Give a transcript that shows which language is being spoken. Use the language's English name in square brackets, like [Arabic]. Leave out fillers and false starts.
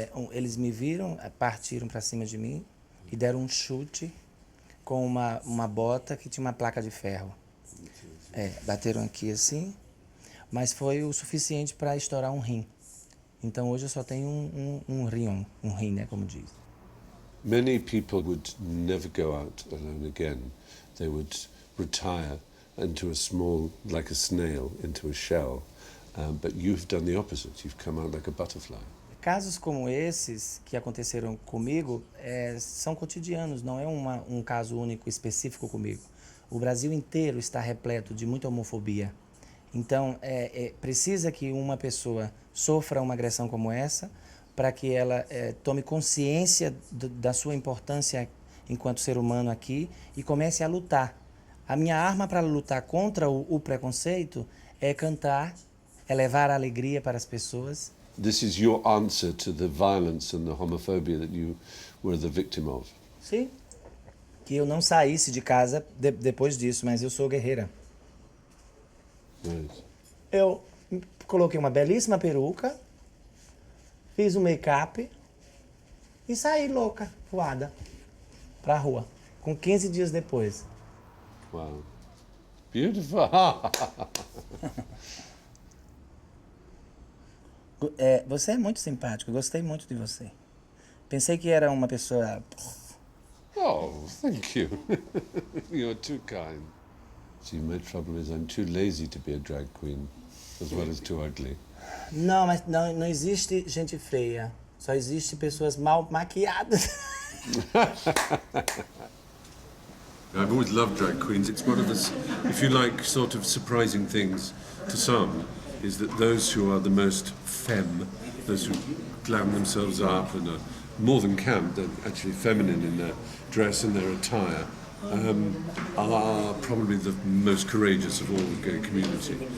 [Portuguese] Eles me viram, partiram para cima de mim e deram um chute com uma bota que tinha uma placa de ferro. Bateram aqui assim, mas foi o suficiente para estourar um rim. Então hoje eu só tenho um rim, né, como diz. [English] Many people would never go out alone again. They would retire into a small, like a snail, into a shell. But you've done the opposite. You've come out like a butterfly. [Portuguese] Casos como esses que aconteceram comigo são cotidianos, não é um caso único específico comigo. O Brasil inteiro está repleto de muita homofobia. Então, precisa que uma pessoa sofra uma agressão como essa para que ela tome consciência da sua importância enquanto ser humano aqui e comece a lutar. A minha arma para lutar contra o preconceito é cantar, é levar a alegria para as pessoas. [English] This is your answer to the violence and the homophobia that you were the victim of. [Portuguese] Sim. Que eu não saísse de casa depois disso, mas eu sou guerreira. [English] Right. [Portuguese] Eu coloquei uma belíssima peruca, fiz um make-up e saí louca, voada, pra rua, com 15 dias depois. [English] Wow. Beautiful. [Portuguese] Você é muito simpático, gostei muito de você. Pensei que era uma pessoa... [English] Oh, thank you. You're too kind. See, my trouble is I'm too lazy to be a drag queen, as well as too ugly. [Portuguese] Não, mas não existe gente feia. Só existe pessoas mal maquiadas. [English] I've always loved drag queens. It's one of the, if you like, sort of surprising things to some, is that those who are the most femme, those who glam themselves up and are more than camp, they're actually feminine in their dress and their attire, are probably the most courageous of all the gay community.